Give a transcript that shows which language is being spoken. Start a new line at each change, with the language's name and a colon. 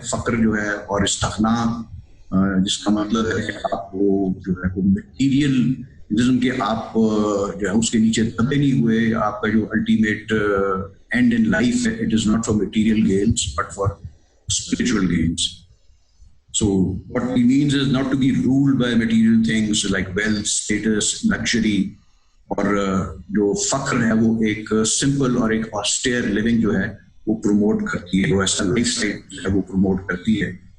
Urdu: فقر جو ہے اور استغنا, جس کا مطلب ہے کہ آپ کو جو ہے وہ مٹیریلزم کے آپ جو ہے اس کے نیچے دبے نہیں ہوئے. آپ کا جو
English: Ultimate end in life ہے it is not for material gains but for spiritual gains. So what he means is not to be ruled by material things like wealth, status, luxury.
Urdu: اور جو فقر ہے وہ ایک سمپل اور ایک
English: austere living
Urdu: جو ہے وہ پروموٹ کرتی ہے, وہ ایسا لائف اسٹائل جو ہے وہ پروموٹ کرتی ہے.